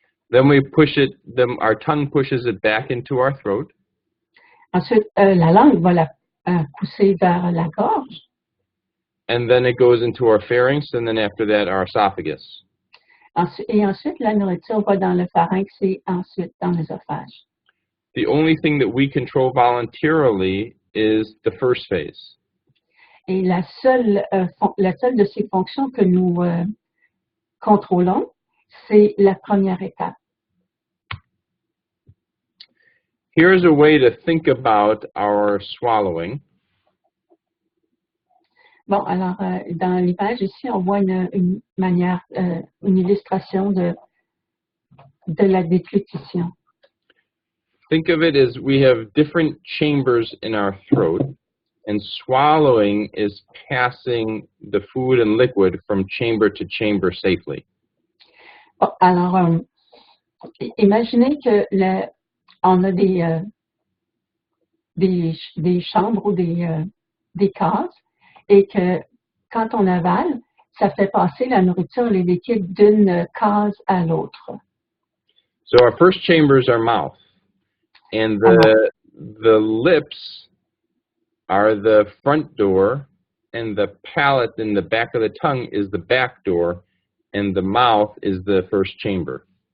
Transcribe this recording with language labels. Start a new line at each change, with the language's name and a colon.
English: Then we push it, our tongue pushes it back into our throat.
French: Ensuite, la langue va la pousser vers la gorge.
English: And then it goes into our pharynx, and then after that, our esophagus.
French: Et ensuite, la nourriture va dans le pharynx et ensuite dans l'œsophage.
English: The only thing that we control voluntarily is the first phase.
French: Et la seule de ces fonctions que nous contrôlons, c'est la première étape.
English: Here's a way to think about our swallowing.
French: Bon, alors, dans l'image ici, on voit une manière, une illustration de la déglutition.
English: Think of it as we have different chambers in our throat, and swallowing is passing the food and liquid from chamber to chamber safely.
French: Bon, alors, imaginez que on a des chambres ou des cases, et que quand on avale, ça fait passer la nourriture, les liquides d'une case à l'autre.
English: So our first chamber is our mouth, and the lips are the front door, and the palate in the back of the tongue is the back door, and the mouth is the first chamber.